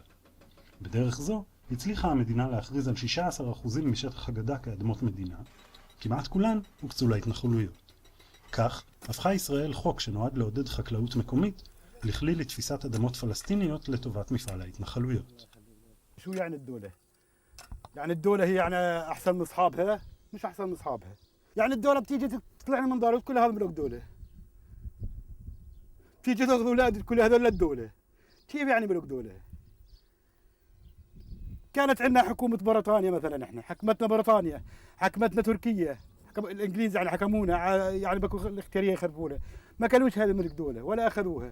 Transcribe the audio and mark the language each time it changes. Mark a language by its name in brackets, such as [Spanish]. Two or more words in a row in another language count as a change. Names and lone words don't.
[Hebrew] בדרך זו, הצליחה המדינה להכריז על 16% משטח הגדה כאדמות מדינה, כמעט כולן הוקצו להתנחלויות. כך, הפכה ישראל חוק שנועד לעודד חקלאות מקומית לכלי לתפיסת אדמות פלסטיניות לטובת מפעל ההתנחלויות. [Arabic] شو يعني الدولة؟ يعني الدولة هي يعني أحسن من أصحابها؟ مش أحسن من أصحابها. يعني الدولة بتيجي تطلع من دار كل هذا ملك دولة. بتيجي تاخذ أولاد كل هذول للدولة. كيف يعني ملك دولة؟ كانت عندنا حكومة بريطانيا مثلا، احنا حكمتنا بريطانيا، حكمتنا تركيا، الانجليز يعني حكمونا، يعني بكوا الاختياريه يخربونا، ما كانوش هذا ملك دوله ولا اخذوها.